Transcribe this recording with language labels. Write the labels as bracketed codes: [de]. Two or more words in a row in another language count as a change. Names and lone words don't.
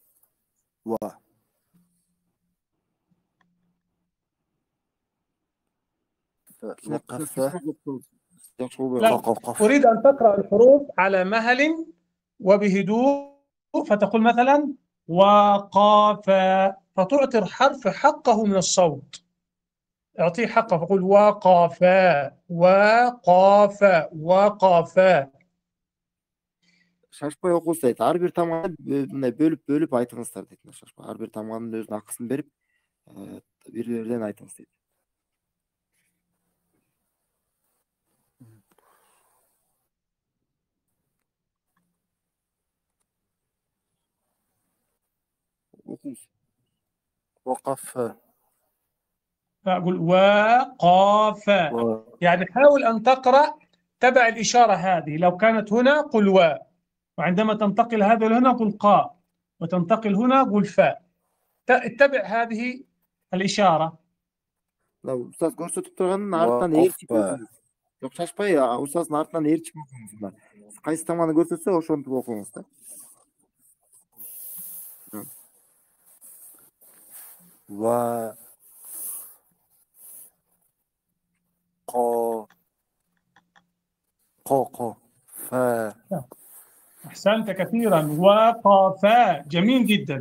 [ar] أريد أن تقرأ الحروف على مهل وبهدوء، فتقول مثلا وقاف، فتعطي الحرف حقه من الصوت، اعطيه حقه، فقول وقافا وقافا وقافا. [ky] Шашпай окуңуз дейт. Ар бир тамганы мындай бөлүп айтыңыздар дейт. Шашпай ар бир тамганын өзүнүн акысын берип, бири-биринен айтыңыз дейт. Okuyuş. [ar] وقف فأقول وقاف، يعني حاول أن تقرأ تبع الإشارة هذه. لو كانت هنا قل و، وعندما تنتقل هذا هنا قل قا، وتنتقل هنا قل فاء. اتبع هذه الإشارة. [ky] Мына устаз көрсөтүп турганын артынан ээрчип окуңуз. Жок, шашпай, устаздын артынан ээрчип окуңуз. Мына кайсы тамганы көрсөтсө ошентип окуңуз да. [ar] و قا فا. أحسنت كثيرا. وقافا، جميل جدا.